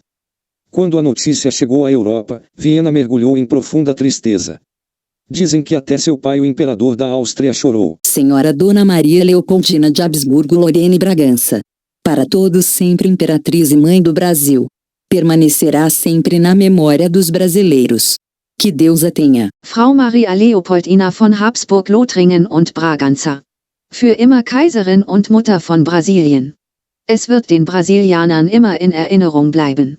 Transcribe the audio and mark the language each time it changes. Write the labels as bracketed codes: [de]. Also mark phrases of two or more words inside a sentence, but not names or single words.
[pt] Quando a notícia chegou à Europa, Viena mergulhou em profunda tristeza. Dizem que até seu pai, o imperador da Áustria, chorou. Senhora Dona Maria Leopoldina de Habsburgo-Lorena e Bragança. Para todos sempre imperatriz e mãe do Brasil. Permanecerá sempre na memória dos brasileiros. Que Deus a tenha. [de] Frau Maria Leopoldina von Habsburg-Lothringen und Braganza. Für immer Kaiserin und Mutter von Brasilien. Es wird den Brasilianern immer in Erinnerung bleiben.